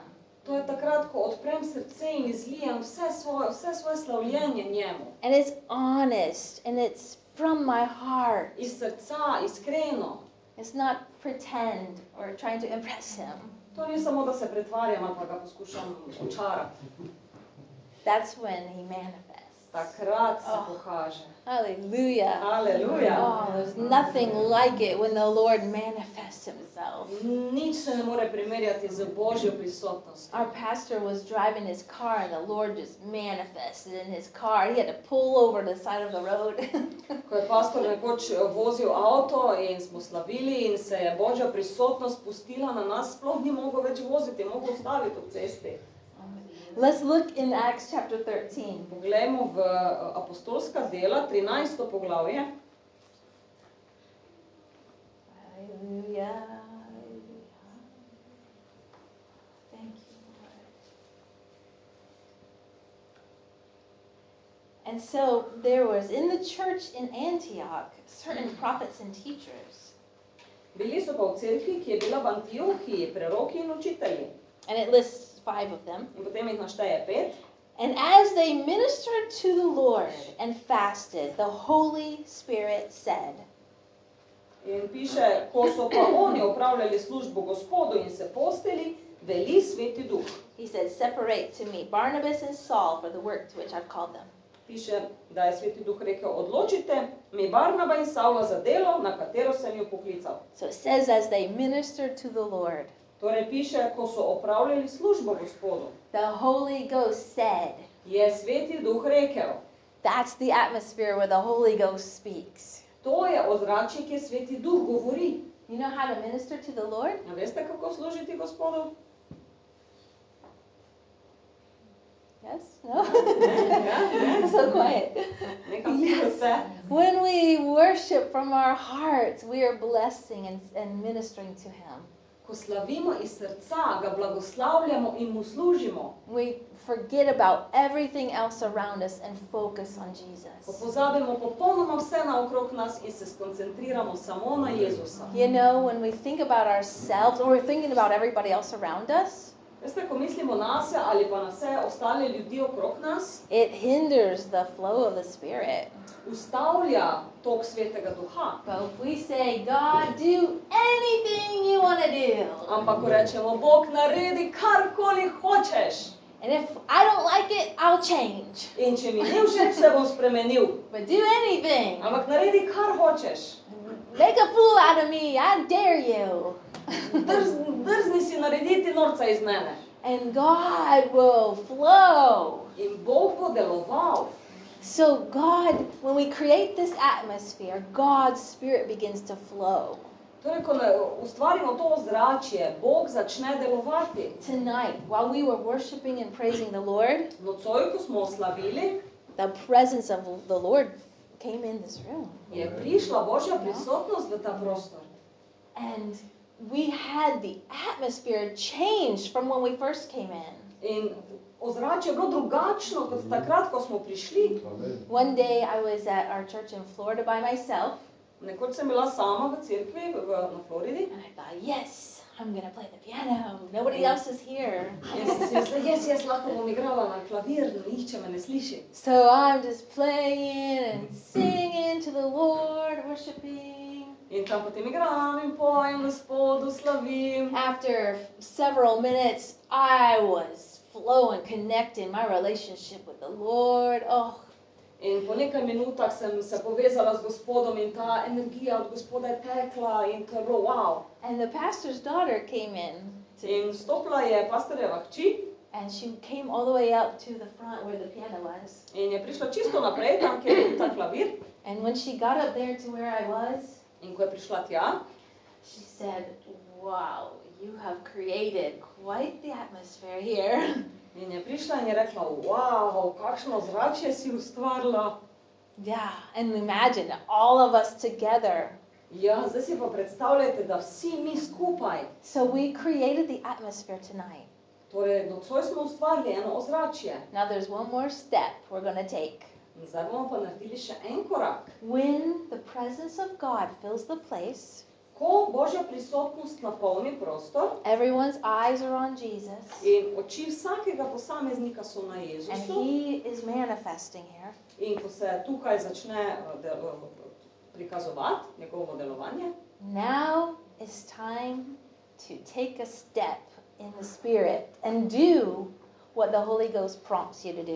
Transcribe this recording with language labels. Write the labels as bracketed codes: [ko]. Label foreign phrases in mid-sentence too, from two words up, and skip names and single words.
[sl] To je takrat, ko odprem srce in izlijem vse svoje slavljenje njemu. [en] And it's honest and it's from my heart. [sl] Iz srca, iskreno. [en] It's not pretend or trying to impress him. [sl] To ni samo, da se pretvarjam ali pa ga poskušam očarati. [en] That's when he manifests. [sl] Takrat se pokaže. [en] Hallelujah. Hallelujah. Oh, there's nothing like it when the Lord manifests himself. [sl] Nič se ne more primerjati z Božjo prisotnostjo. [en] Our pastor was driving his car and the Lord just manifested in his car. He had to pull over to the side of the road. [sl] Ko je pastor nekoč vozil avto in smo slavili in se je Božja prisotnost pustila na nas, sploh ni mogel več voziti, mogel ustaviti ob cesti. [en] Let's look in Acts chapter 13. [sl] Poglejmo v apostolska dela, 13. poglavje. [en] Hallelujah. Thank you, Lord. And so there was in the church in Antioch certain prophets and teachers. [sl] Bili so pa v cerkvi, ki je bila v Antiohiji, preroki in učitelji. [en] And it lists 5 of them. [sl] In potem jih našteje 5. [en] And as they ministered to the Lord and fasted, the Holy Spirit said. [sl] In piše, ko so pa oni opravljali službo Gospodu in se postili, veli Sveti Duh. [en] He said, separate to me Barnabas and Saul for the work to which I've called them. [sl] Piše, da je Sveti Duh rekel, odločite mi Barnaba in Savla za delo, na katero sem ju poklical. [en] So it says, as they ministered to the Lord. [sl] Torej piše, ko so opravljali službo Gospodu. [en] The Holy Ghost said. [sl] Je Sveti Duh rekel. [en] That's the atmosphere where the Holy Ghost speaks. [sl] To je ozračje, kjer Sveti Duh govori. [en] You know how to minister to the Lord? [sl] A veste, kako služiti Gospodu? [en] Yes? No? So quiet. [sl] Nekam tiho se. [en] When we worship from our hearts, we are blessing and ministering to Him. [sl] Ko slavimo iz srca, ga blagoslavljamo in mu služimo. [en] We forget about everything else around us and focus on [sl] Ko [en] Jesus. [sl] pozabimo popolnoma vse naokrog nas in se skoncentriramo samo na Jezusa. [en] You know, when we think about ourselves or we're thinking about everybody else around us, [sl] Veste, ko mislimo nase ali pa na vse ostale ljudi okrog nas, [en] it hinders the flow of the Spirit. [sl] ustavlja tok Svetega Duha. [en] But if we say, God, do anything you want to do. [sl] Ampak ko rečemo, Bog, naredi karkoli hočeš. [en] And if I don't like it, I'll change. [sl] In če mi ni všeč, se bom spremenil. [en] But do anything. [sl] Ampak naredi kar hočeš. [en] Make a fool out of me. I dare you. [sl] Drzni si narediti norca iz mene. [en] And God will flow. [sl] In Bog bo deloval. [en] So God, when we create this atmosphere, God's Spirit begins to flow. [sl] Torej, ko ustvarimo to ozračje, Bog začne delovati. [en] Tonight, while we were worshiping and praising the Lord, [sl] Nocoj, ko smo slavili, [en] the presence of the Lord came in this room. [sl] je prišla Božja prisotnost v ta prostor. [en] And we had the atmosphere changed from when we first came in. [sl] In ozračje je bilo drugačno kot takrat, ko smo prišli. [en] One day I was at our church in Florida by myself. [sl] Nekoč sem bila sama v cerkvi na Floridi. [en] And I thought, yes, I'm going to play the piano. Nobody else is here. [sl] In sem si mislila, jaz lahko bom igrala na klavir, nihče me ne sliši. [en] So I'm just playing and singing to the Lord, worshiping. [sl] In In tam potem igram in pojem Gospodu, slavim. [en] After several minutes, I was flowing, connecting my relationship with the Lord. Oh, [sl] In po nekaj minutah sem se povezala z Gospodom in ta energija od Gospoda je tekla in to je bilo wow. [en] and the pastor's daughter came in, [sl] In vstopila je pastorjeva hči [en] and she came all the way up to the front where the piano was. [sl] in je prišla čisto naprej, tam kjer je bil ta klavir. [en] And when she got up there to where I was, [sl] In ko je prišla tja, [en] she said, "Wow, you have created quite the atmosphere here." [sl] in je prišla in je rekla, wow, kakšno zračje si ustvarila. [en] Yeah, and imagine all of us together. [sl] Ja, zdaj si pa predstavljajte, da vsi mi skupaj, [en] So we created the atmosphere tonight. [sl] torej nocoj smo ustvarili eno ozračje. [en] Now there's one more step we're going to take. [sl] In zdaj bomo pa naredili še en korak. [en] When the presence of God fills the place, [sl] Ko Božja prisotnost napolni prostor [en] everyone's eyes are on Jesus, [sl] in oči vsakega posameznika so na [en] and [sl] Jezusu [en] He is manifesting here, in ko se tukaj začne prikazovati njegovo delovanje, now is time to take a step in the Spirit and do what the Holy Ghost prompts you to do.